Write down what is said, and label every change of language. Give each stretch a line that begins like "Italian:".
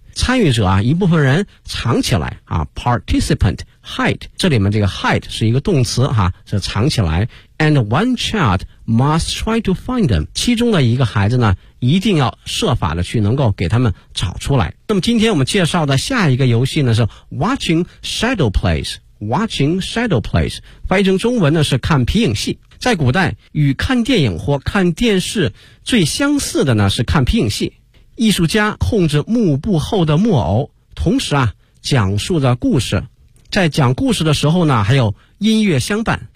Chinese: 参与者啊，一部分人藏起来啊。
English: Participant hide,
Chinese: 这里面这个 hide 是一个动词哈，是藏起来。
English: And one child must try to find them.
Chinese: 其中的一个孩子呢，一定要设法的去能够给他们找出来。那么今天我们介绍的下一个游戏呢是 Watching Shadow Plays. Watching Shadow Plays 翻译成中文呢是看皮影戏。在古代与看电影或看电视最相似的呢是看皮影戏，艺术家控制幕布后的木偶，同时啊讲述着故事，在讲故事的时候呢还有音乐相伴。